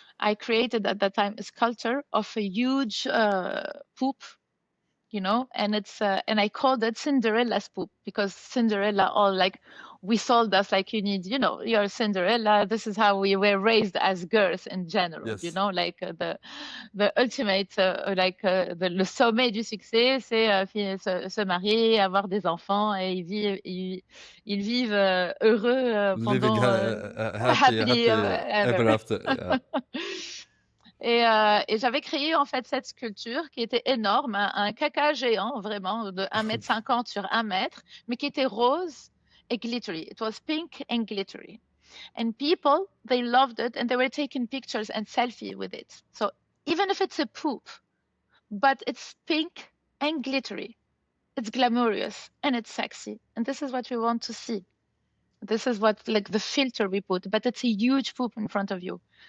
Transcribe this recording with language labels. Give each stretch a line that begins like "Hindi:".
English: I created at that time a sculpture of a huge poop, you know, and and I called it Cinderella's poop because Cinderella, all like, we sold us like, you need, you know, you're Cinderella. This is how we were raised as girls in general, you know, like the ultimate,
French: le sommet du succès, c'est se marier, avoir des enfants, et ils vivent heureux
English: Living
French: pendant
English: happy, happily happy ever after. Yeah.
French: Et j'avais créé en fait cette sculpture qui était énorme, un caca géant vraiment de 1,50 m sur 1 m, mais qui était rose et glittery.
English: It was pink and glittery. And people, they loved it and they were taking pictures and selfie with it. So even if it's a poop, but it's pink and glittery, it's glamorous and it's sexy. And this is what we want to see. This is what, like, the filter we put, but it's a huge poop in front of you.